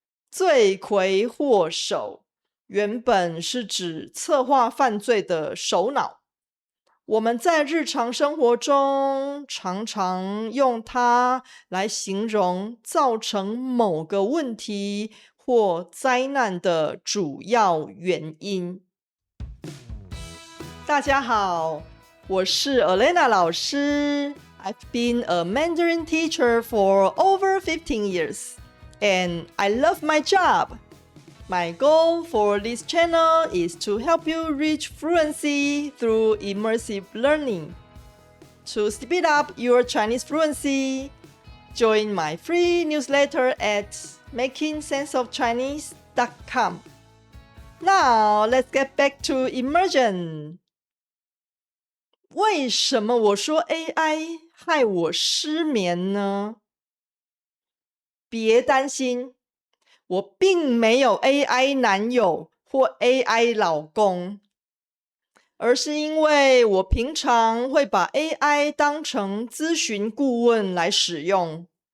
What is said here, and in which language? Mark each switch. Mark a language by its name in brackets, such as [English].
[Chinese] 罪魁祸首原本是指策划犯罪的首脑，我们在日常生活中常常用它来形容造成某个问题或灾难的主要原因。大家好，我是 Elena 老师。 [English] I've been a Mandarin teacher for over 15 years, and I love my job. My goal for this channel is to help you reach fluency through immersive learning. To speed up your Chinese fluency, join my free newsletter at makingsenseofchinese.com. Now, let's get back to immersion. [Chinese] 为什么我说 AI 害我失眠呢？别担心，我并没有 AI 男友或 AI 老公，而是因为我平常会把 AI 当成咨询顾问来使用。